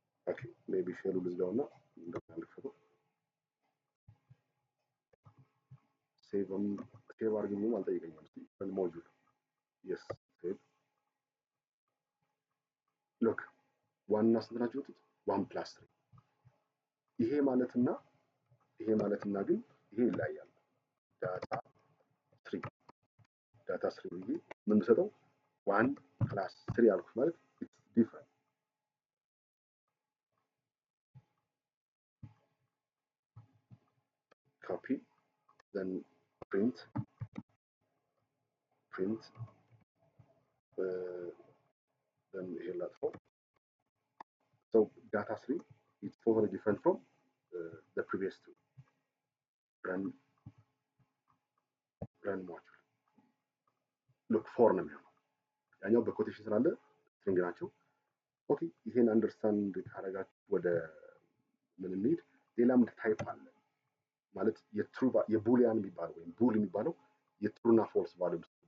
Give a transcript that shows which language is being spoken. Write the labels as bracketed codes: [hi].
[am] okay maybe ሼሉ ልዝጋውና እንደማልፈው ሴቭ አድርግልኝ አልጠይቀኝም። እስቲ ሞጁል [en] yes save look [am] ዋና ስንት ናቸው? 1 plus 3 ይሄ ማለትና ግን ይሄ ይለያያል። ዳታ 3 ብዬ ምን ሰጠው [en] 1 plus 3 [am] አልኩት ማለት [en] it's different copy then print then here let's go. So data 3 is totally different from the previous two. run module look for [am] ነው የሚሆነው ያኛው በኮቴሽን ስላለ ስትሪንግ ናቸው። ኦኬ ይሄን አንደርስታንድ ካረጋችሁ ወደ ምን እንሂድ። ሌላም ታይፕ አለ ማለት የቡሊያን የሚባለው ወይም ቡል የሚባለው የትሩና ፎልስ ቫልዩ